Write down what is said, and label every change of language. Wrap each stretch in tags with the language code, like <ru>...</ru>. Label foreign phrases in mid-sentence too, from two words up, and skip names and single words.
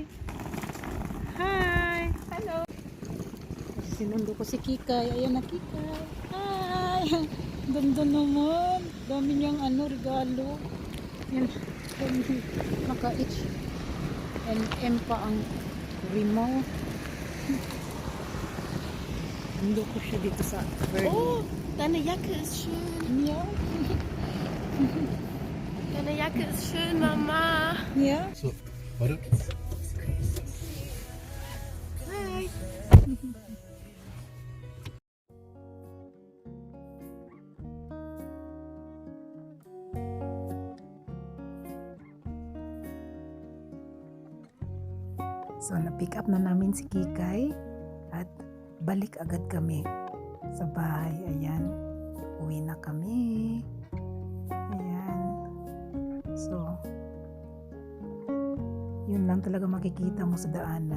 <tl>Hi! Hello! Sinundo ko si Kikay. Ayan na Kikay. Hi! Ganda naman. Dami niyang regalo. Yan. Naka-itch. M pa ang remote. Hindi ko siya dito sa Berlin.</tl> <de>Oh, deine Jacke ist schön. Ja. Deine Jacke ist schön, Mama. Ja. So, warte.</de> <tl>Hi. So, na-</tl> <en>pick up</en> <tl>na namin si Kikay at balik agad kami sa bahay. Ayan. Uwi na kami. Ayan. So, yun lang talaga makikita mo sa daanan.</tl>